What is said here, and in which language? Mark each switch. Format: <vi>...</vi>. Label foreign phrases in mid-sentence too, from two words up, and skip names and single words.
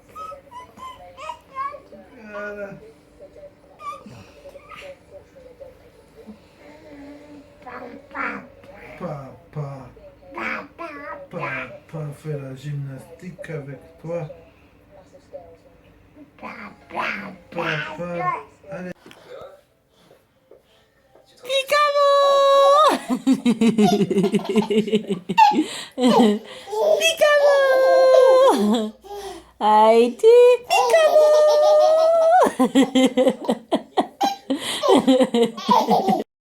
<fr>Cara. Papa. Papa fait la gymnastique avec toi. Papa. Allez.</fr> <en>Peekaboo! I did peekaboo!</en>